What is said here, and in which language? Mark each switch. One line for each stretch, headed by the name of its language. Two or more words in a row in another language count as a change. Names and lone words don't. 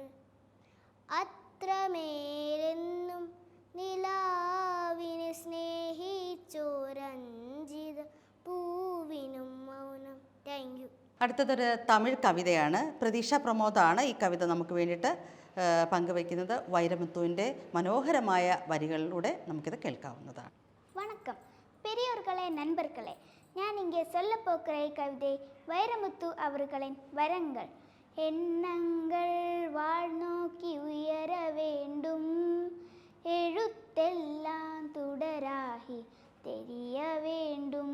Malayalam: അത്രമേലെന്നും നിലാവിനെ സ്നേഹിച്ചോരഞ്ജിത പൂവിനും മൗനം.
English: thank you.
Malayalam: അടുത്തതൊരു തമിഴ് കവിതയാണ്. പ്രതീക്ഷ പ്രമോദാണ് ഈ കവിത നമുക്ക് വേണ്ടിയിട്ട് പങ്കുവയ്ക്കുന്നത്. വൈരമുത്തുവിൻ്റെ മനോഹരമായ വരികളിലൂടെ നമുക്കിത് കേൾക്കാവുന്നതാണ്.
Tamil: வணக்கம் பெரியோர்களே, நண்பர்களே. நான் இங்கே சொல்ல போகிற கவிதை வைரமுத்து அவர்களின் வரங்கள். எண்ணங்கள் வாழ்நோக்கி உயர வேண்டும், எழுத்தெல்லாம் தொடராகி தெரிய வேண்டும்.